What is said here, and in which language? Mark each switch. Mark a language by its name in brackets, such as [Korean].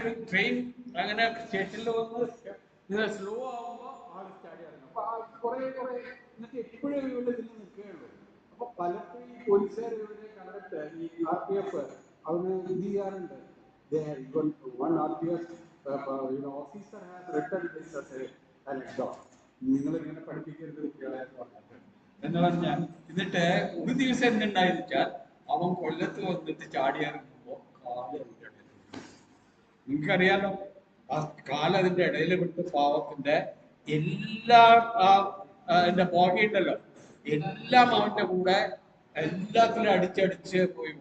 [Malayalam] Train അങ്ങനെ സ്റ്റേഷനിൽ വന്ന് സ്ലോ ആവുമ്പോൾ ആൾ ചാടിയാണ്. അപ്പൊ കുറെ എന്നിട്ട് എപ്പോഴും ഇവരുടെ ഇതിൽ നിൽക്കുകയുള്ളൂ. അപ്പൊ പലപ്പോഴും ഈ പോലീസുകാർ ഇവരെ കണ്ടിട്ട് ഈ RPF അവന് ഇത് ചെയ്യാറുണ്ട്. [English] One RPF officer has written this as an exam. [Malayalam] നിങ്ങൾ ഇങ്ങനെ പഠിപ്പിക്കരുത് കുട്ടികളെ എന്ന് പറഞ്ഞാൽ. എന്നിട്ട് ഒരു ദിവസം എന്തുണ്ടായെന്ന് വെച്ചാൽ അവൻ കൊല്ലത്ത് വന്നിട്ട് ചാടിയിറങ്ങുമ്പോ കാല് അതിന്റെ ഇടയിൽ, നിങ്ങൾക്കറിയാലോ, ആ കാലതിന്റെ ഇടയിൽ വിട്ട് പാവത്തിന്റെ എല്ലാ അതിന്റെ പോകയുണ്ടല്ലോ, എല്ലാം അവന്റെ കൂടെ എല്ലാത്തിലും അടിച്ചടിച്ച് പോയി.